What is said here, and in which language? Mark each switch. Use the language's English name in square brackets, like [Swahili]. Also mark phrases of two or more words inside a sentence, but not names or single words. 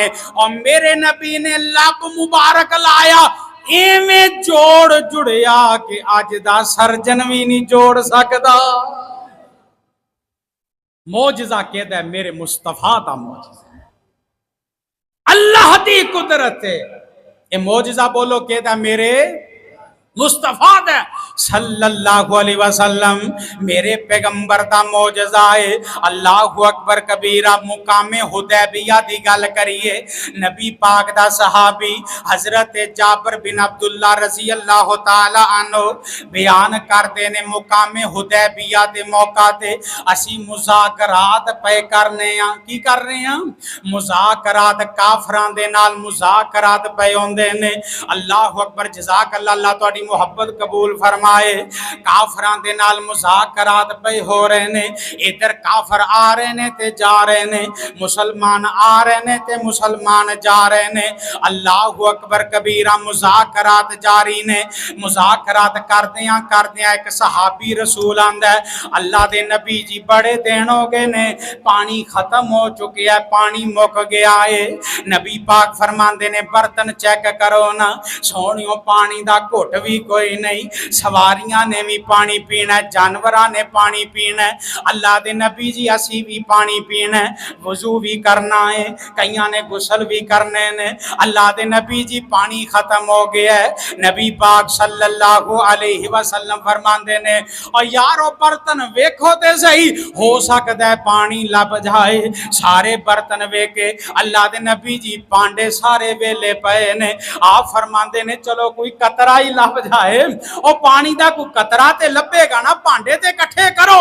[Punjabi] اور میرے نبی نے لب مبارک لایا، ایویں جوڑ جڑیا کہ اج دا سرجن بھی نہیں جوڑ سکدا. معجزہ کہتا ہے میرے مصطفیٰ دا معجزہ، اللہ دی قدرت ہے. یہ معجزہ بولو کہتا ہے میرے مصطفیٰ دا [Arabic] صلى الله عليه وسلم, [Punjabi] میرے پیغمبر دا معجزہ ہے. [Arabic] الله أكبر كبيرا. [Punjabi] مقام حدیبیہ دی گل کریے، نبی پاک دا صحابی حضرت جابر بن عبداللہ [Arabic] رضي الله تعالى عنه [Punjabi] بیان کرتے نے، مقام حدیبیہ دے موقع تے اسی مذاکرات پے کرنے آ۔ کی کر رہے ہیں? مذاکرات کافراں دے نال مذاکرات پے ہوندے نے. [Arabic] الله أكبر، جزاك الله [Punjabi] تہاڈی محبت قبول فرمائے. کافراں دے نال مذاکرات پے ہو رہے نے، ادھر کافر آ رہے نے تے جا رہے نے، مسلمان آ رہے نے تے مسلمان جا رہے نے. [Arabic] الله أكبر كبيرا. [Punjabi] مذاکرات جاری نے. مذاکرات کردیاں کردیاں ایک صحابی رسول آندا ہے، اللہ دے نبی جی بڑے دن ہو گئے نے، پانی ختم ہو چکا ہے، پانی مک گیا ہے. نبی پاک فرماندے نے برتن چیک کرو نا، سونیو پانی دا گھٹ بھی کوئی نہیں، سواریاں نے بھی پانی پینا، جانوراں نے پانی پینا. اللہ دے نبی جی اسی بھی پانی پینا، وضو بھی کرنا ہے، کئیاں نے غسل بھی کرنے نے. اللہ دے نبی جی پانی ختم ہو گیا ہے۔ نبی پاک [Arabic] صلى الله عليه وسلم [Punjabi] فرماندے نے، اور یارو برتن ویکھو تے سہی، ہو سکتا ہے پانی لبھ جائے. سارے برتن ویکھے، اللہ دے نبی جی پانڈے سارے ویلے پے نے. آپ فرماندے نے چلو کوئی قطرہ ہی لبھ جائے، اور پانی دا کوئی قطرہ تے لبھے گا نا، بھانڈے تے اکٹھے کرو.